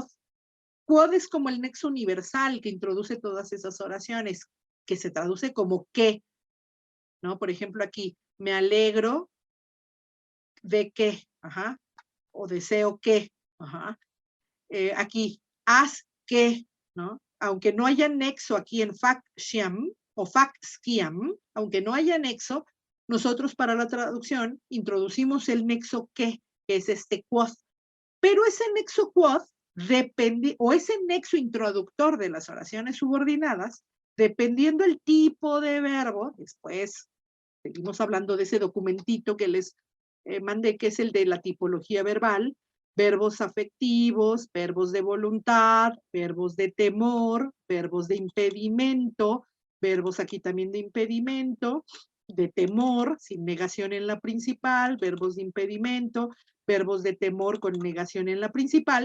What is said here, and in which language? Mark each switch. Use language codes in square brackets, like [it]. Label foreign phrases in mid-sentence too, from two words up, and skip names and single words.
[es] Quod es como el nexo universal que introduce todas esas oraciones, que se traduce como qué, ¿no? Por ejemplo, aquí, me alegro de qué, ajá, o deseo qué, ajá. Aquí, haz qué, ¿no? Aunque no haya nexo aquí en [la] fac sciam [es] o [la] fac sciam, [es] aunque no haya nexo, nosotros para la traducción introducimos el nexo que es este quod. Pero ese nexo quod depende, o ese nexo introductor de las oraciones subordinadas, dependiendo el tipo de verbo, después seguimos hablando de ese documentito que les mandé, que es el de la tipología verbal, verbos afectivos, verbos de voluntad, verbos de temor, verbos de impedimento, verbos aquí también de impedimento, de temor, sin negación en la principal, verbos de impedimento, verbos de temor con negación en la principal.